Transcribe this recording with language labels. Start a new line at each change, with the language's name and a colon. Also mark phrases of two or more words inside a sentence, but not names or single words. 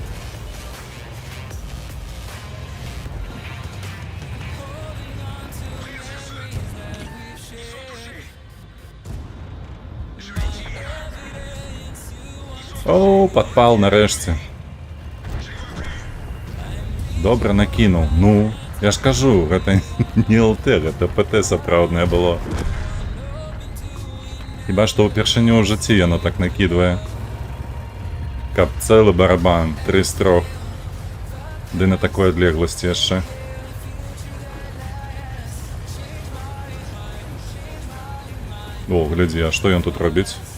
Ukrainian: О, подпал нарешті. Добре накинув. Ну, я ж кажу,
Belarusian: гэта не ЛТ, гэта ПТ сапраўднае было. Хіба што ўпершыню ў жыцці яно так накидвае. Каб цэлы барабан, 3 з 3. Ды на такой адлегласці яшчэ. О, глядзі, а што ён тут робіць?